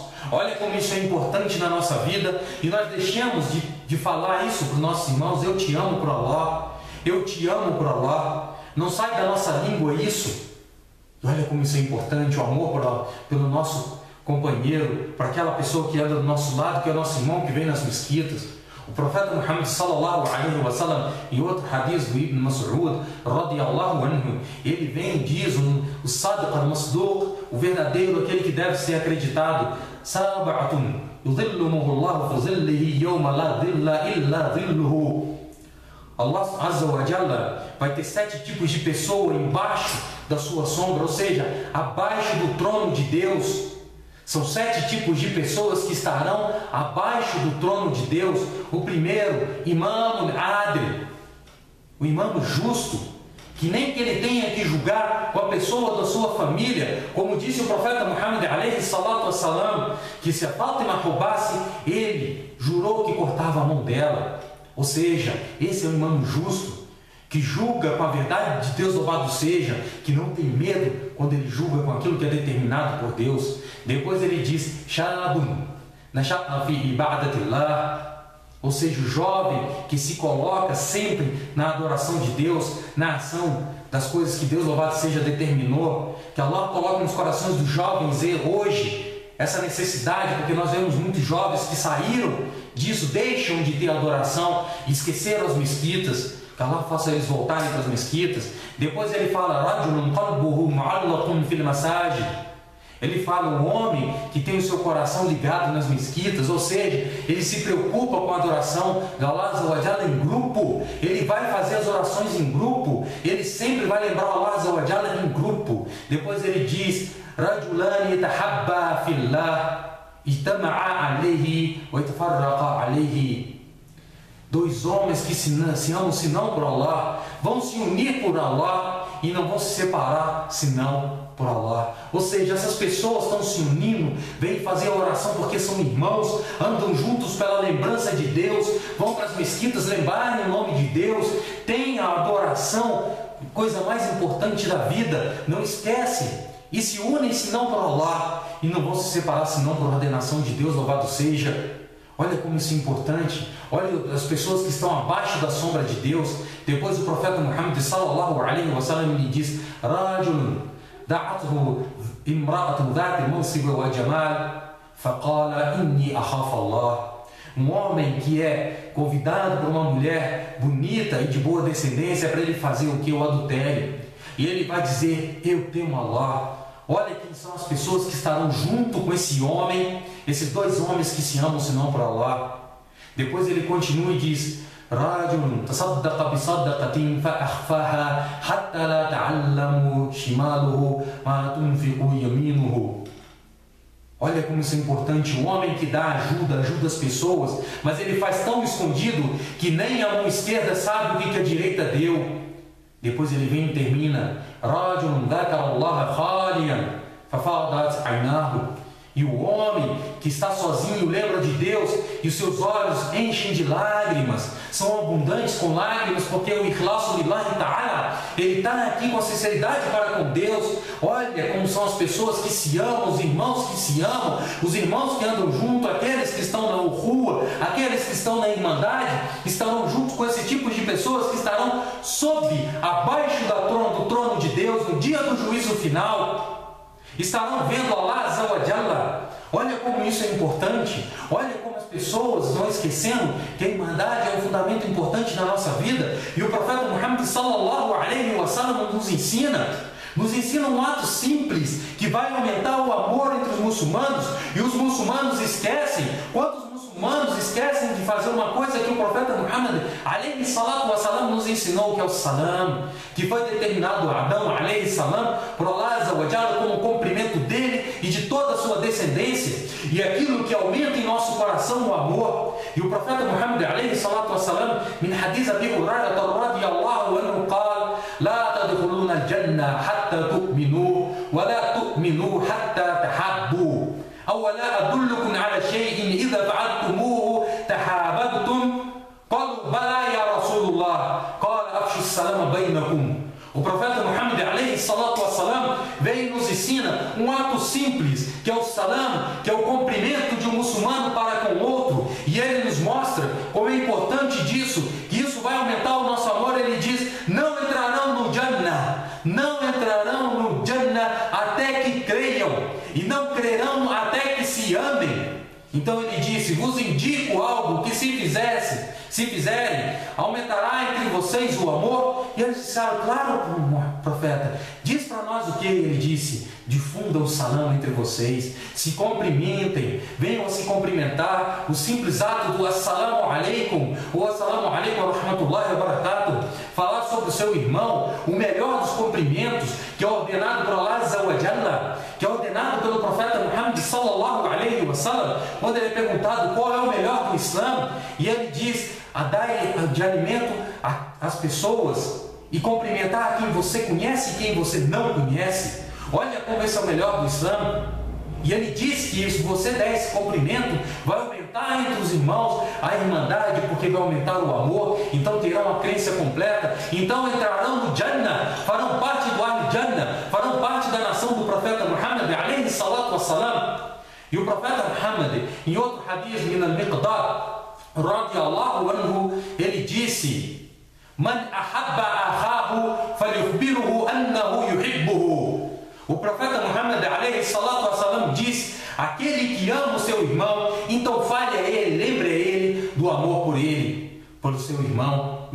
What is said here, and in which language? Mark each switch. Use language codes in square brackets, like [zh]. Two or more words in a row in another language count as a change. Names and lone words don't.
[pt] Olha como isso é importante na nossa vida, e nós deixamos de falar isso para os nossos irmãos: eu te amo por Allah, eu te amo por Allah. Não sai da nossa língua isso. E olha como isso é importante, o amor pelo nosso companheiro, para aquela pessoa que anda do nosso lado, que é o nosso irmão que vem nas mesquitas. O profeta Muhammad [ar] صلى الله عليه وسلم, [pt] em outro hadith do Ibn Mas'ud [ar] رضي الله عنه, [pt] ele vem e diz, o [ar] الصادق المصدوق, [pt] o verdadeiro, aquele que deve ser acreditado: [ar] سبعة يظلهم الله في ظله يوم لا ظل إلا ظله. الله عز وجل [pt] vai ter 7 tipos de pessoa embaixo da sua sombra, ou seja, abaixo do trono de Deus. São 7 tipos de pessoas que estarão abaixo do trono de Deus. O primeiro, [ar] إمام عادل, [pt] o imam justo, que nem que ele tenha que julgar com a pessoa da sua família, como disse o profeta Muhammad [ar] عليه الصلاة والسلام, [pt] que se a Fátima roubasse, ele jurou que cortava a mão dela. Ou seja, esse é o imam justo, que julga com a verdade de Deus, louvado seja, que não tem medo quando ele julga com aquilo que é determinado por Deus. Depois ele diz: [ar] شاب نشأ في عبادة الله, [pt] ou seja, o jovem que se coloca sempre na adoração de Deus, na ação das coisas que Deus, louvado seja, determinou. Que Allah coloque nos corações dos jovens hoje essa necessidade, porque nós vemos muitos jovens que saíram disso, deixam de ter adoração, esqueceram as mesquitas. Que Allah faça eles voltarem para as mesquitas. Depois ele fala: [ar] رجل قلبه معلق في المساجد. [pt] Ele fala: um homem que tem o seu coração ligado nas mesquitas, ou seja, ele se preocupa com a adoração de [ar] الله عز وجل [pt] em grupo. Ele vai fazer as orações em grupo, ele sempre vai lembrar [ar] الله عز وجل [pt] em grupo. Depois ele diz: [ar] رجلان يتحابا في الله اجتمعا عليه و يتفرقا عليه. [pt] 2 homens que se amam senão por Allah, vão se unir por Allah e não vão se separar senão por Allah. Ou seja, essas pessoas estão se unindo, vêm fazer a oração porque são irmãos, andam juntos pela lembrança de Deus, vão para as mesquitas lembrarem o nome de Deus, têm a adoração, coisa mais importante da vida, não esquece, e se unem senão por Allah e não vão se separar senão por ordenação de Deus, louvado seja. Olha como isso é importante. Olha as pessoas que estão abaixo da sombra de Deus. Depois o profeta Muhammad [ar] صلى الله عليه وسلم [pt] lhe diz: [ar] رجل دعته امرأة ذات منصب و جمال فقال إني أخاف الله. [pt] Um homem que é convidado por uma mulher bonita e de boa descendência para ele fazer o que? O adultério. E ele vai dizer: eu temo Allah. Olha quem são as pessoas que estarão junto com esse homem, esses 2 homens que se amam senão por Allah. Depois ele continua e diz: [ar] رجل تصدق بصدقة ف أخفاها حتى لا تعلم شماله ما تنفق يمينه. [pt] Olha como isso é importante. O homem que dá ajuda, ajuda as pessoas, mas ele faz tão escondido que nem a mão esquerda sabe o que a direita deu. Depois ele vem e termina: [ar] رجل ذكر الله خاليا ففاضت عيناه. [pt] E o homem que está sozinho lembra de Deus e os seus olhos enchem de lágrimas, são abundantes com lágrimas, porque o [ar] الإخلاص لله تعالى, [pt] ele está aqui com a sinceridade para com Deus. Olha como são as pessoas que se amam, os irmãos que se amam, os irmãos que andam junto, aqueles que estão na rua, aqueles que estão na irmandade, estarão junto com esse tipo de pessoas que estarão abaixo do trono de Deus no dia do juízo final. Estarão vendo [ar] الله عز وجل. [pt] Olha como isso é importante. Olha como as pessoas estão esquecendo que a irmandade é um fundamento importante na nossa vida. E o profeta Muhammad [ar] صلى الله عليه وسلم [pt] nos ensina um ato simples que vai aumentar o amor entre os muçulmanos. E os muçulmanos esquecem. Quantos muçulmanos esquecem de fazer uma coisa que o profeta Muhammad [ar] عليه الصلاة والسلام [pt] nos ensinou, que é o salam, que foi determinado a Adão [ar] عليه السلام [pt] por [ar] الله عز وجل [pt] como cumprimento dele e de toda a sua descendência, e aquilo que aumenta em nosso coração o amor. E o profeta [ar] محمد عليه الصلاة والسلام من حديث أبي هريرة رضي الله عنه قال لا تدخلون الجنة حتى تؤمنوا ولا تؤمنوا حتى تحابوا. أولا أدلكم على شيء إذا فعلتموه تحاببتم قالوا بلى يا رسول الله قال أفشوا السلام بينكم. [pt] O profeta Muhammad [ar] عليه الصلاة والسلام [pt] vem e nos ensina um ato simples, que é o salam, que é o cumprimento de um muçulmano para com o outro, e ele nos mostra como é importante disso, que isso vai aumentar o nosso amor. Ele diz: não entrarão no Jannah, não entrarão no Jannah até que creiam, e não crerão até que se amem. Então ele disse: vos indico algo que se fizerem, aumentará entre vocês o amor. E eles disseram: claro, profeta, diz para nós o que? Ele disse: difundam o salam entre vocês, se cumprimentem, venham a se cumprimentar. O simples ato do [ar] السلام عليكم, [pt] ou [ar] السلام عليكم ورحمة الله وبركاته, [pt] falar sobre o seu irmão, o melhor dos cumprimentos, que é ordenado por [ar] الله عز وجل, [pt] que é ordenado pelo profeta Muhammad [ar] صلى الله عليه وسلم. [pt] Quando ele é perguntado qual é o melhor do Islã, e ele diz: a dar de alimento às pessoas e cumprimentar quem você conhece e quem você não conhece. Olha como esse é o melhor do Islã. E ele diz que se você der esse cumprimento, vai aumentar entre os irmãos a irmandade, porque vai aumentar o amor. Então terão a crença completa, então entrarão no Jannah, farão parte do Al-Jannah, farão parte da nação do profeta Muhammad [ar] عليه الصلاة والسلام. [pt] E o profeta Muhammad, em outro hadith [ar] من المقداد رضي الله عنه, [pt] ele disse: [ar] من أحب أخاه فليخبره أنه يحبه. [pt] O profeta Muhammad [ar] عليه الصلاة والسلام [pt] diz: aquele que ama o seu irmão, então fale a ele, lembre a ele do amor por ele, pelo seu irmão.